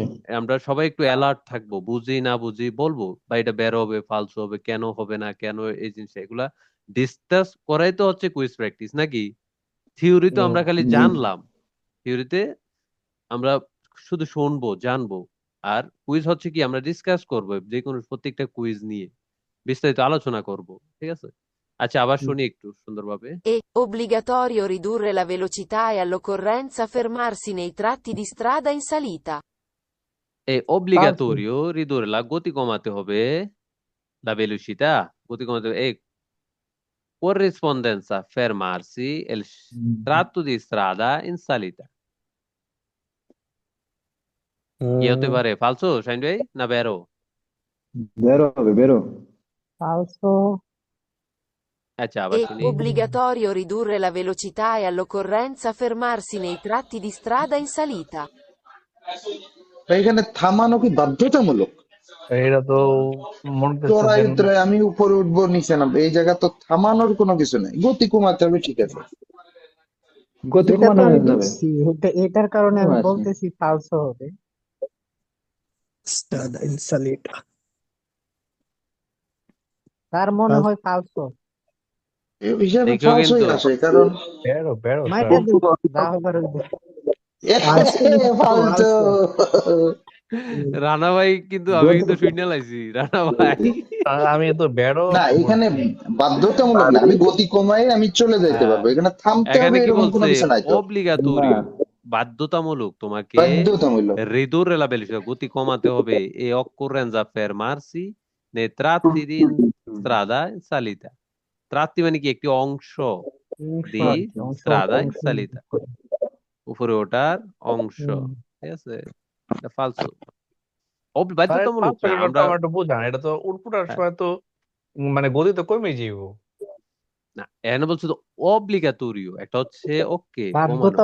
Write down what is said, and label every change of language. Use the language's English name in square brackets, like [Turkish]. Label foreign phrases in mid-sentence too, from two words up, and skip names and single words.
[Bangla] আমরা সবাই একটু অ্যালার্ট থাকবো, বুঝি না বুঝি বলবো, বা এটা বের হবে, ফালতু হবে, কেন হবে না, কেন এই জিনিসটা, এগুলা ডিসকাস করাই তো হচ্ছে কুইজ প্র্যাকটিস, নাকি? থিওরি তো আমরা খালি জানলাম, থিওরিতে আমরা শুধু শুনবো, জানবো। আর কুইজ হচ্ছে কি, আমরা ডিসকাস করবো যে কোনো প্রত্যেকটা কুইজ নিয়ে বিস্তারিত আলোচনা করব, ঠিক আছে? আচ্ছা, আবার শুনি একটু সুন্দরভাবে। [Italian] È obbligatorio ridurre la velocità e all'occorrenza fermarsi nei tratti di strada in salita. [Bangla] এই [Italian] obbligatorio ridurre, [Bangla] গতি কমাতে হবে, [Italian] la velocità, [Bangla] গতি কমাতে হবে, [Italian] corrispondenza fermarsi il tratto di strada in salita. [Bangla] কি হতে পারে? ফালসো শাইন ভাই না বেরো? বেরো হবে বেরো। ফালসো। আচ্ছা আবার [Italian] È [Bangla] শুনি। [Italian] obbligatorio ridurre la velocità e all'occorrenza fermarsi nei tratti di strada in salita. [Bangla] এখানে থামানো কি বাধ্যতামূলক? এটা তো মনে করছে চড়াই যে উতরাই আমি উপরে উঠবো নিচে নামবো, এই জায়গা তো থামানোর কোনো কিছু নাই, গতি কমাতে হবে ঠিক আছে। গতি এটা কমানো তো আমি হয়ে যাবে। বুঝছি, এটার কারণে আমি আছে। বলতেছি ফালসো হবে। [Italian] Strada in salita. [Bangla] তার মনে হয় ফালসো। এই হিসাবে দেখো ফালসই কিন্তু আসে, কারণ বেরো বেরো মাইটা স্যার। দিন, যা হবার হইবে। ফালতু। রানা ভাই কিন্তু আমি কিন্তু শুনে লাইছি রানা ভাই। আমি তো বেরো না এখানে বাধ্যতামূলক না, আমি গতি কমাই আমি চলে যাইতে হ্যাঁ, পারবো, এখানে থামতে এখানে হবে কি এরকম কোনো বলছে? কিছু নাই তো। অব্লিগাটোরিও, বাধ্যতামূলক তোমাকে বাধ্যতামূলক। [Italian] ridurre la velocità, [Bangla] গতি কমাতে হবে, [Italian] e occorrenza fermarsi nei tratti di strada in salita. [Bangla] tratti মানে কি? একটি অংশ দি [Italian] strada in salita, [Bangla] উপরে ওঠার অংশ, ঠিক আছে? এটা ফালসো, বাধ্যতামূলক না। আমরা আমার একটু বুঝান, এটা তো উঠপুটার হ্যাঁ, সময় তো মানে গতি তো কমে যাইব। না এখানে বলছে তো অব্লিগাটোরিও, একটা হচ্ছে ওকে কমানো, একটা